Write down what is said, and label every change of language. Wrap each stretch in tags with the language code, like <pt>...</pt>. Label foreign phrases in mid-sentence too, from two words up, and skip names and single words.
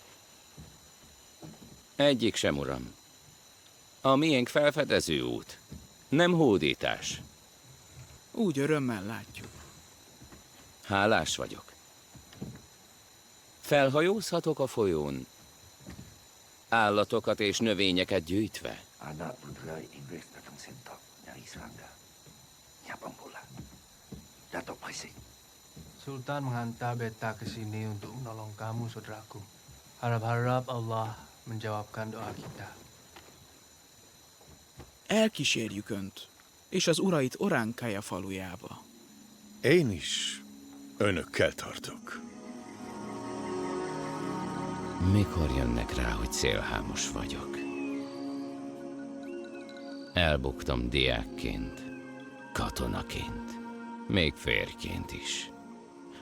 <hu>Egyik sem, uram. A miénk felfedező út. Nem hódítás. Úgy örömmel látjuk. Hálás vagyok. Felhajózhatok a folyón. Állatokat és növényeket gyűjtve.</hu> <ms>Sultan menghantar beta ke sini untuk menolong kamu, saudaraku. Harap-harap Allah menjawabkan doa kita.</ms> <hu>Elkísérjük önt, és az urait Oránkája falujába. Én is önökkel tartok. Mikor jönnek rá, hogy szélhámos vagyok? Elbuktam diákként, katonaként, még férjként is.</hu>